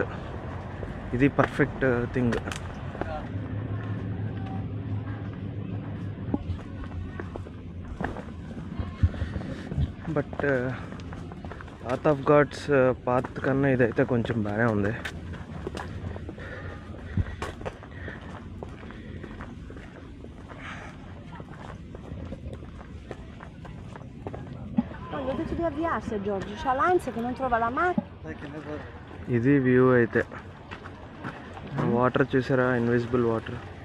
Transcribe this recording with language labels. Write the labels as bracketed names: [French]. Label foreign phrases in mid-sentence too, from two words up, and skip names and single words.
[English] ఇది perfect thing. [Telugu] బట్ పాత్ ఆఫ్ గాడ్స్ పాత్ కన్నా ఇదైతే కొంచెం బాగానే ఉంది. [Italian] Ho detto di avviarsi a Giorgio, c'ha l'ansia che non trova la macchina. [Telugu] ఇది వ్యూ అయితే. వాటర్ చూసారా, [English] invisible water.